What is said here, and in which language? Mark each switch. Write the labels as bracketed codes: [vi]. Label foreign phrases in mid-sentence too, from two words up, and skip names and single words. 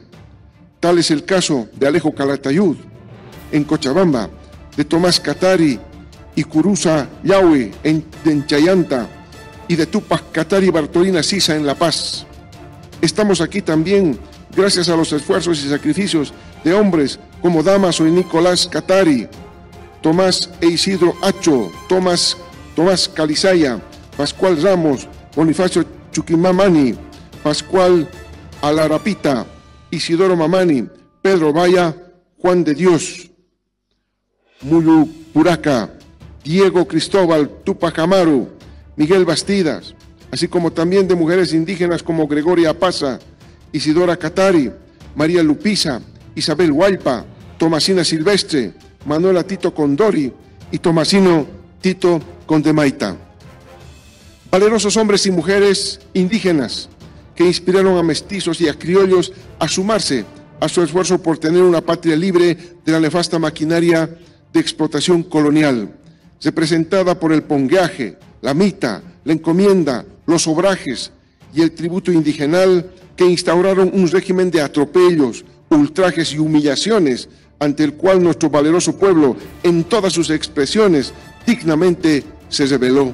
[es] Tal es el caso de Alejo Calatayud en Cochabamba, de Tomás Katari y Curuza Yahweh en Chayanta y de Tupac Katari y Bartolina Sisa en La Paz. Estamos aquí también gracias a los esfuerzos y sacrificios de hombres como Damaso y Nicolás Katari, Tomás e Isidro Acho, Tomás Calizaya, Pascual Ramos, Bonifacio Chuquimamani, Pascual Alarapita, Isidoro Mamani, Pedro Vaya, Juan de Dios, Muyupuraca, Diego Cristóbal, Tupac Amaru, Miguel Bastidas, así como también de mujeres indígenas como Gregoria Apaza, Isidora Catari, María Lupiza, Isabel Hualpa, Tomasina Silvestre, Manuela Tito Condori y Tomasino Tito Condemaita. Valerosos hombres y mujeres indígenas que inspiraron a mestizos y a criollos a sumarse a su esfuerzo por tener una patria libre de la nefasta maquinaria de explotación colonial, representada por el pongueaje, la mita, la encomienda, los obrajes y el tributo indigenal que instauraron un régimen de atropellos, ultrajes y humillaciones ante el cual nuestro valeroso pueblo, en todas sus expresiones, dignamente se rebeló.